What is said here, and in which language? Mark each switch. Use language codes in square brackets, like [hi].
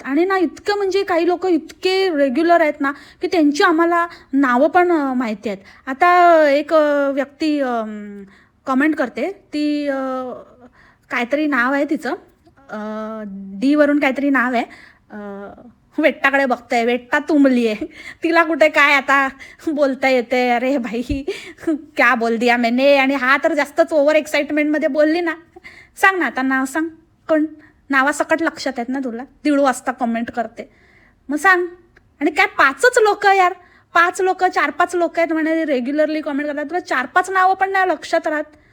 [mr] आणि ना इतकं म्हणजे काही लोक इतके रेग्युलर आहेत ना की त्यांची आम्हाला नावं पण माहिती आहेत. आता एक व्यक्ती कॉमेंट करते, ती काहीतरी नाव आहे तिचं, D वरून काहीतरी नाव आहे. वेट्टाकडे बघताय, वेट्टा तुंबली आहे, तिला कुठे काय आता बोलता येते. [hi] अरे भाई क्या बोल दिया मैंने. [mr] आणि हा तर जास्तच ओव्हर एक्साइटमेंटमध्ये बोलली ना. सांग ना आता नाव सांग, कोण नावासकट लक्षात आहेत ना तुला. 1:30 वाजता कमेंट करते मग सांग. आणि काय 5च लोक यार, 5 लोक 4-5 लोक आहेत म्हणे रेग्युलरली कमेंट करतात, तुला 4-5 नावं पण नाही लक्षात राहत.